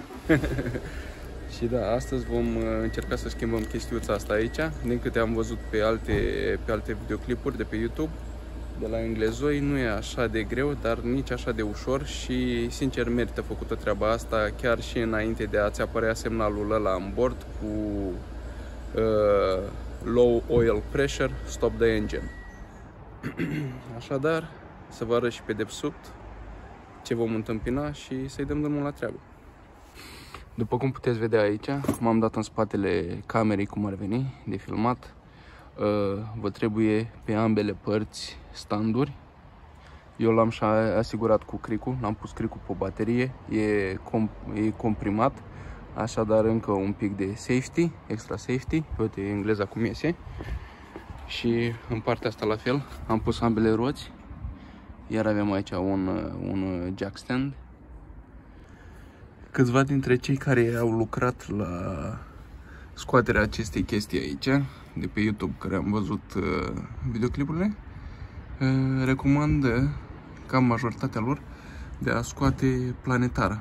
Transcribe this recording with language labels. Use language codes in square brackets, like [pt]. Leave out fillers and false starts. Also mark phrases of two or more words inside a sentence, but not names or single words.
[ro] Și da, astăzi vom încerca să schimbăm chestiuța asta aici. Din câte am văzut pe alte videoclipuri de pe YouTube, de la englezoi, nu e așa de greu, dar nici așa de ușor și sincer merită făcută treaba asta chiar și înainte de a-ți apărea semnalul ăla în bord cu [en] low oil pressure, stop the engine. [ro] Așadar, să vă arăt și pe dedesubt ce vom întâmpina și să-i dăm drumul la treabă. După cum puteți vedea aici, m-am dat în spatele camerei, cum ar veni, de filmat. Vă trebuie pe ambele părți standuri. Eu l-am și asigurat cu cricul, l-am pus cricul pe baterie, e comprimat, așadar încă un pic de safety, [en] extra safety, [ro] uite engleza cum iese. Și în partea asta la fel, am pus ambele roți, iar avem aici un [en] jack stand. [ro] Câțiva dintre cei care au lucrat la scoaterea acestei chestii aici, de pe YouTube, care am văzut videoclipurile, recomandă, cam majoritatea lor, de a scoate planetara.